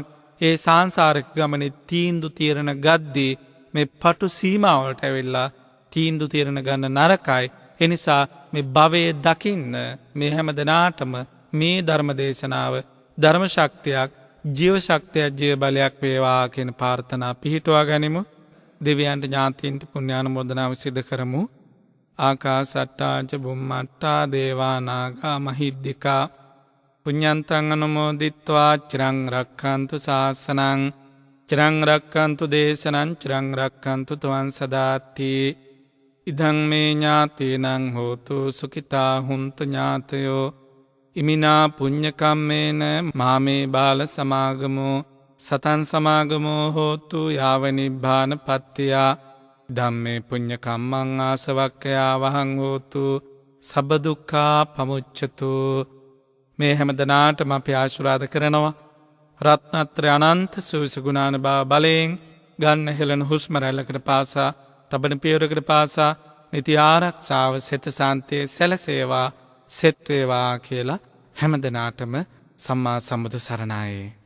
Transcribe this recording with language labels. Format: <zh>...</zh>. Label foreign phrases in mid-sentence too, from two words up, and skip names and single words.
<si>ඒ සාංශාරික ගමනේ තීන්දුව తీරන ගද්දී මේ පටු සීමාවලට ඇවිල්ලා තීන්දුව తీරන ගන්න නරකයි. එනිසා මේ භවයේ දකින්න මේ හැම දිනාටම මේ ධර්ම දේශනාව ධර්ම ශක්තියක් ජීව ශක්තියක් ජීව බලයක් වේවා කියන ප්‍රාර්ථනා පිහිටුවා ගනිමු. දෙවියන්ට ඥාතීන්ට පුණ්‍යානුමෝදනාව සිදු කරමු.</si> <pi>ආකාසට්ටා ච බුම්මට්ටා දේවා නාග මහිද්దికා පුඤ්ඤන්තං අනුමෝදිත්වා චිරං රක්ඛන්තු ශාසනං චිරං රක්ඛන්තු දේශනං චිරං රක්ඛන්තු ත්වං සදාති. ඉදං මේ ඥාතීනං හෝතු සුඛිතා හුන්තු ඥාතයෝ ඉමිනා පුඤ්ඤ කම්මේන මාමේ බාල සමාගමෝ සතං සමාගමෝ හෝතු යාව නිබ්බාන පත්තියා. ධම්මේ පුඤ්ඤ කම්මං ආසවක්ඛයා වහං හෝතු සබ්බ දුක්ඛා පමුච්ඡතු.</pi> <si>මේ හැම දිනාටම අපි ආශිර්වාද කරනවා. රත්නත්‍රය අනන්ත සුවිස ගුණාන බලයෙන් ගන්න හෙළන හුස්ම රැල්ලකට පාසා තබන පියවරකට පාසා නිති ආරක්ෂාව සෙත සාන්තිය සැලසේවා සෙත් වේවා කියලා හැම දිනාටම සම්මා සම්බුදු සරණයි.</si>